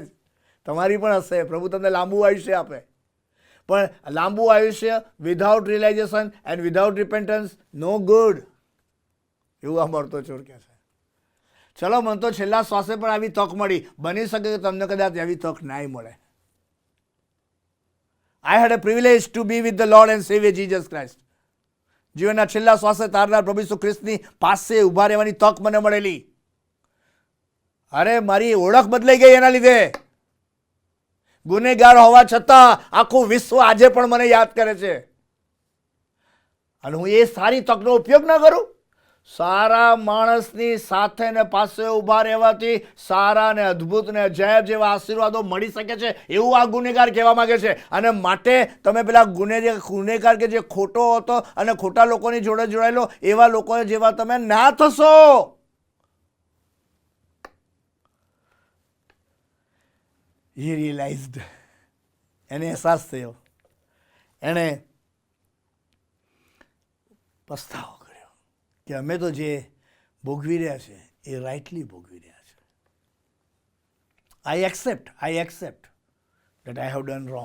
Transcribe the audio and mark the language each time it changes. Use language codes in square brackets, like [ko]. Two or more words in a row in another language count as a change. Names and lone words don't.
[gu] તમારી પણ હશે. પ્રભુ તમને લાંબુ આયુષ્ય આપે, પણ લાંબુ આયુષ્ય [en] without realization and without repentance no good, [gu] એવું આ મળતો ચોર કહે છે. ચલો, મને તો છેલ્લા શ્વાસે પણ આવી તક મળી. બની શકે કે તમને કદાચ એવી તક ના મળે. [en] I had a privilege to be with the Lord and Savior Jesus Christ. [gu] જીવનના છેલ્લા શ્વાસે તારનાર પ્રભુ ઈસુ ખ્રિસ્તની પાસે ઊભા રહેવાની તક મને મળેલી. અરે મારી ઓળખ બદલાઈ ગઈ એના લીધે. ગુનેગાર હોવા છતાં આખું વિશ્વ આજે પણ મને યાદ કરે છે. અને હું એ સારી તકનો ઉપયોગ ન કરું? સારા માણસની સાથે ને પાસે ઊભા રહેવાથી સારા ને અદ્ભુત ને અજાયબ જેવા આશીર્વાદો મળી શકે છે, એવું આ ગુનેગાર કહેવા માંગે છે. અને માટે તમે પેલા ગુનેગાર કે જે ખોટો હતો અને ખોટા લોકોની જોડે જોડાયેલો એવા લોકો જેવા તમે ના થશો. [en] he realized, [gu] એને અહેસાસ થયો, એણે પસ્તાવો કર્યો કે અમે તો જે ભોગવી રહ્યા છે એ રાઇટલી ભોગવી રહ્યા છે. [en] I accept that I have done wrong.